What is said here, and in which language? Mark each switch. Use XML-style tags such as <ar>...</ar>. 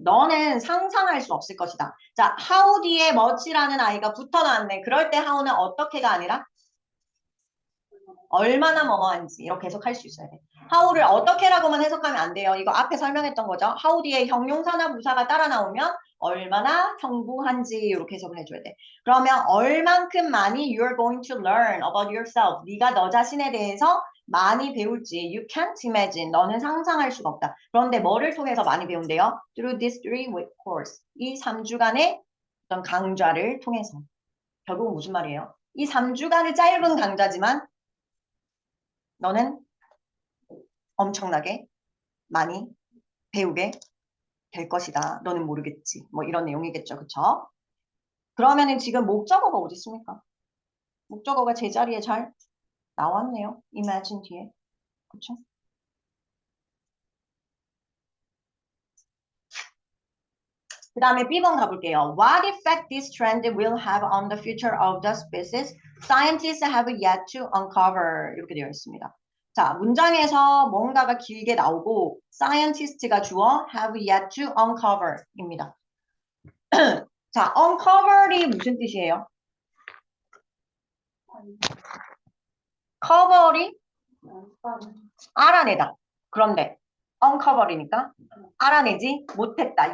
<ko>너는 상상할 수 없을 것이다. 자, how 뒤에 much라는 아이가 붙어 나왔네. 그럴 때 how는 어떻게가 아니라 얼마나 뭐뭐한지 이렇게 해석할 수 있어야 돼. how를 어떻게라고만 해석하면 안 돼요. 이거 앞에 설명했던 거죠. how 뒤에 형용사나 부사가 따라 나오면 얼마나 형부한지 이렇게 해석을 해줘야 돼. 그러면 얼만큼 많이</ko> <en>you're going to learn about yourself.</en> <ko>네가 너 자신에 대해서 많이 배울지</ko> <en>you can't imagine.</en> <ko>너는 상상할 수가 없다. 그런데 뭐를 통해서 많이 배운대요?</ko> <en>Through this 3-week course.</en> <ko>이 3주간의 어떤 강좌를 통해서. 결국은 무슨 말이에요? 이 3주간의 짧은 강좌지만 너는 엄청나게 많이 배우게 될 것이다. 너는 모르겠지. 뭐 이런 내용이겠죠. 그쵸? 그러면은 지금 목적어가 어디 있습니까? 목적어가 제자리에 잘 나왔네요. imagine 뒤에. 그쵸? 그 다음에 B번 가볼게요.</ko> <en>What effect this trend will have on the future of the species? Scientists have yet to uncover.</en> <ko>이렇게 되어 있습니다. 자, 문장에서 뭔가가 길게 나오고 scientist가 주어</ko> <en>have yet to uncover</en> <ko>입니다. 자, uncover이 무슨 뜻이에요? cover이 알아내다. 그런데 uncover이니까 알아내지 못했다.</ko>